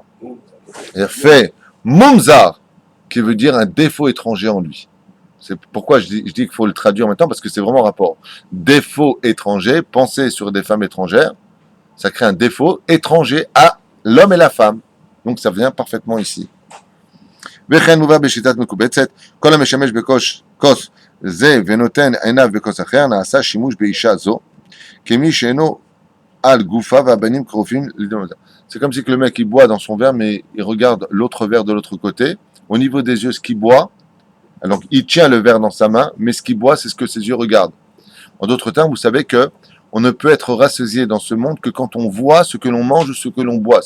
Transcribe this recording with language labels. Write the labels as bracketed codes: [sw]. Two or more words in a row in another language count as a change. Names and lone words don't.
[fr] Il a fait Mumzar, qui veut dire un défaut étranger en lui. C'est pourquoi je dis qu'il faut le traduire en même temps, parce que c'est vraiment rapport. Défaut étranger, penser sur des femmes étrangères, ça crée un défaut étranger à l'homme et la femme. Donc ça vient parfaitement ici. [he] וכן מובא בשיטת מקובצת, כל המשמש בכוס זה ונותן עיניו בכוס אחר, נעשה שימוש באישה זו, כמי שאינו על גופה והבנים קרובים לדמותה. [fr] C'est comme si que le mec il boit dans son verre, mais il regarde l'autre verre de l'autre côté. Au niveau des yeux, ce qu'il boit, donc il tient le verre dans sa main, mais ce qu'il boit, c'est ce que ses yeux regardent. En d'autres termes, vous savez que on ne peut être rassasié dans ce monde que quand on voit ce que l'on mange ou ce que l'on boit.